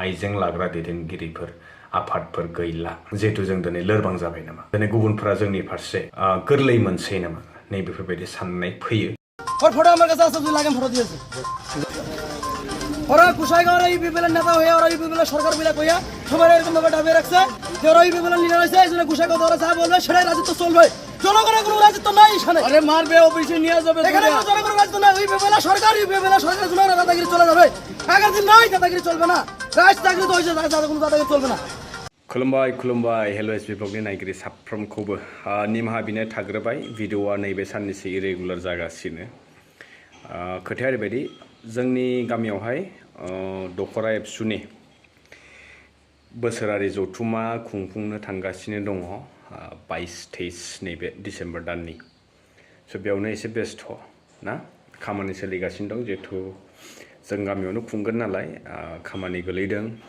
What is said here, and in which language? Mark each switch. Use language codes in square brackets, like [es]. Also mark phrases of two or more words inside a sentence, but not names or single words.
[brx] आइजें लाग्रा दैदेनगिरिफोर आफादफोर गैला जिहेतु जों दिनै लोरबां जाबाय नामा दिनै गुबुनफोरा जोंनि फारसे गोरलै मोनसै नामा नै बेफोरबायदि साननाय फैयो [bn] ফটো আমার কাছে আছে 2 লাখ ফটো দিয়েছে ওরা গোসাইগাঁওর UPPL নেতা হয়ে ওরা UPPL সরকার বিলা কইয়া সবাই এরকম ভাবে দাবি রাখছে যে ওরা UPPL লিডার আছে এজন্য গোসাইগাঁও ওরা যা বলবে সেটাই রাজত্ব চলবে জনগণের কোনো রাজত্ব নাই এখানে আরে মারবে অফিসে নিয়ে যাবে এখানে জনগণের রাজত্ব নাই UPPL সরকার জন্য দাদাগিরি চলে যাবে আগের দিন নাই দাদাগিরি চলবে না রাজনীতি তো হইছে দাদা কোনো দাদাগিরি চলবে না [brx] खुलुमबाय खुलुमबाय हेलो एसबी ब्लगनि नायगिरि साफ्रोमखौबो निमाहा बिनाय थाग्रोबाय भिडिअआ नैबे साननैसो इरेगुलार जागासिनो खोथाया ओरैबायदि जोंनि गामियावहाय दखरा एबसुनि बोसोरारि जथुमा खुंफुंनो थांगासिनो दङ 22-23 नैबे डिसेम्बर दाननि स' बेयावनो एसे बेस्थ' ना खामानि सोलिगासिनो दं जिहेथु जों गामियावनो खुंगोन नालाय खामानि गोलैदों